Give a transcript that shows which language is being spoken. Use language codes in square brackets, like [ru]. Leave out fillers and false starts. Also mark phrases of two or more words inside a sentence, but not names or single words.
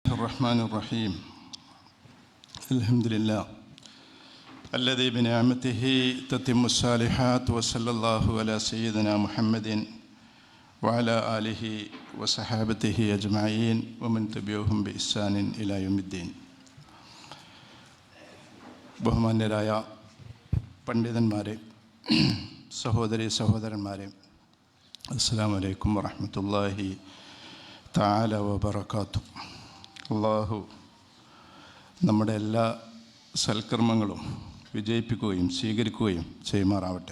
[ar] الرحمن الرحيم الحمد لله الذي بنعمته تتم الصالحات وصلى الله على سيدنا محمد وعلى آله وصحابته أجمعين ومن تبعهم بإحسان إلى يوم الدين. [ml] ബഹുമാന്യരായ പണ്ഡിതന്മാരെ, സഹോദരന്മാരെ, [ar] السلام عليكم ورحمة الله تعالى وبركاته. [ml] അല്ലാഹു നമ്മുടെ എല്ലാ സൽക്കർമ്മങ്ങളും വിജയിപ്പിക്കുകയും സ്വീകരിക്കുകയും ചെയ്യുമാറാവട്ടെ.